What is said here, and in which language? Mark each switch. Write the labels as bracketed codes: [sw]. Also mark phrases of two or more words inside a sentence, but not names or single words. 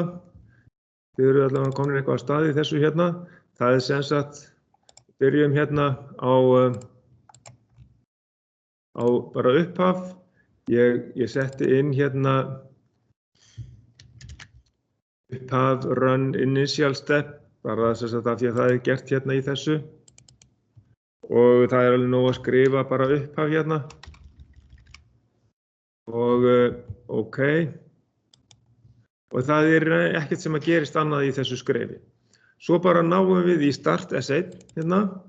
[is] Þið eru allavega komin eitthvað að staði í þessu hérna. Það sem sagt, byrjum hérna á bara upphaf. Ég setti inn hérna upphaf [en] run initial step, [is] bara sem sagt af því að það gert hérna í þessu. Og það alveg nóg að skrifa bara upphaf hérna. Og OK. Og það ekkert sem að gerist annað í þessu skrefi. Svo bara náum við í start S1 hérna.